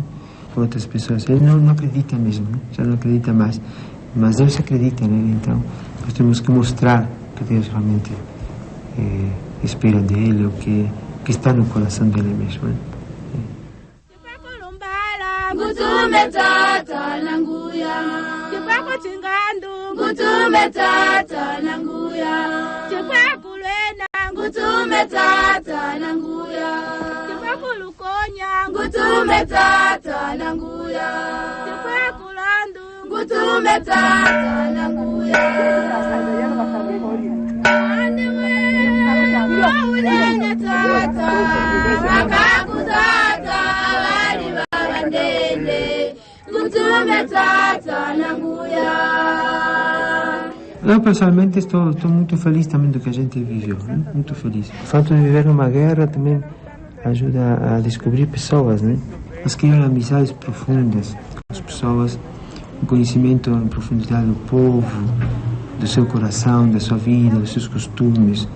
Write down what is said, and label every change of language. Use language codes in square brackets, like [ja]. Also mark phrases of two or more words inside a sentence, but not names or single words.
[pt] Com outras pessoas. Ele não acredita mesmo, né? Já não acredita mais. Mas Deus acredita nele, então nós temos que mostrar que Deus realmente espera dele, o que está no coração dele mesmo, né? [cjk] Ngutume tata nanguya Chikwako chingandu Ngutume tata nanguya Chikwako lwena Ngutume tata nanguya Chikwako lukonya Ngutume tata nanguya Chikwako landu Ngutume tata nanguya Andewe Mawulene tata Makaku tata Wali babandende Ngutume tata nanguya. [pt] Eu pessoalmente estou muito feliz também do que a gente viveu, né? Muito feliz. O fato de viver numa guerra também ajuda a descobrir pessoas, né? Mas criar amizades profundas com as pessoas, um conhecimento em profundidade do povo, do seu coração, da sua vida, dos seus costumes.